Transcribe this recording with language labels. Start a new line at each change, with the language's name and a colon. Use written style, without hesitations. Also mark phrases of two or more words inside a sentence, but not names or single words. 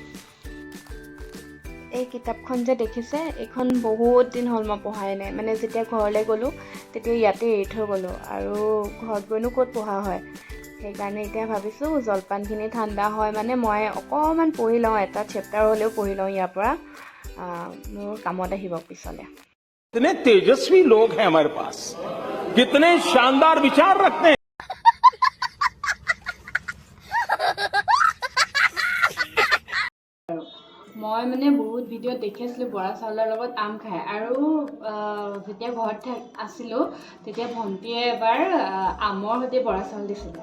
Assamese: এই কিতাপখন যে দেখিছে, এইখন বহুত দিন হ'ল মই পঢ়াই নাই। মানে যেতিয়া ঘৰলৈ গ'লোঁ তেতিয়া ইয়াতে এৰি থৈ গ'লোঁ, আৰু ঘৰত গৈনো ক'ত পঢ়া হয়। সেইকাৰণে এতিয়া ভাবিছোঁ জলপানখিনি ঠাণ্ডা হয় মানে মই অকণমান পঢ়ি লওঁ, এটা চেপ্টাৰ হ'লেও পঢ়ি লওঁ ইয়াৰ পৰা, মোৰ কামত আহিব পিছলৈ।
Hindi: कितने तेजस्वी लोग हैं हमारे पास, कितने शानदार विचार रखते हैं।
Assamese: মই মানে বহুত ভিডিঅ'ত দেখি আছিলোঁ বৰা চাউলৰ লগত আম খায়, আৰু যেতিয়া ঘৰত আছিলোঁ তেতিয়া ভণ্টিয়ে এবাৰ আমৰ সৈতে বৰা চাউল দিছিলে।